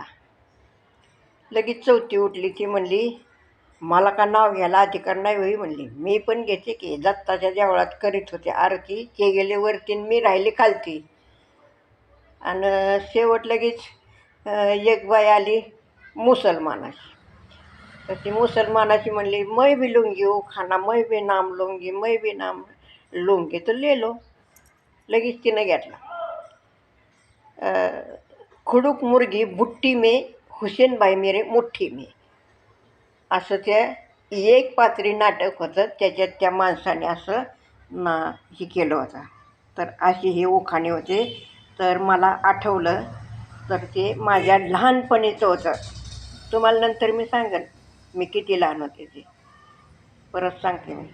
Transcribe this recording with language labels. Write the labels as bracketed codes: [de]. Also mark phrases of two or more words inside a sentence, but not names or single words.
[mr] लगेच चौथी उठली, ती म्हणली, मला का नाव घ्यायला अधिकार नाही होई म्हणली. मी पण घेते की, दत्ताच्या देवळात करीत होते आरती, ते गेले वरती आणि मी राहिले खालती. आणि शेवट लगेच एक बाई आली मुसलमानाची. तर ती मुसलमानाची म्हणली, [hi] मै भी लुंगी ओ खाना, मै भी नाम लुंगी, मै भी नाम लुंगी तर ले लो. [mr] लगेच तिनं घेतला. [hi] खुडूक मुर्गी बुट्टी में, हुसेन भाई मेरे मुठ्ठी में. [mr] असं ते एक पात्री नाटक होतं. त्याच्यात त्या माणसाने असं हे केलं होतं. तर असे हे उखाणे होते. तर मला आठवलं, तर ते माझ्या लहानपणीचं होतं. तुम्हाला नंतर मी सांगेन मी किती लहान होते ते, परत सांगते मी.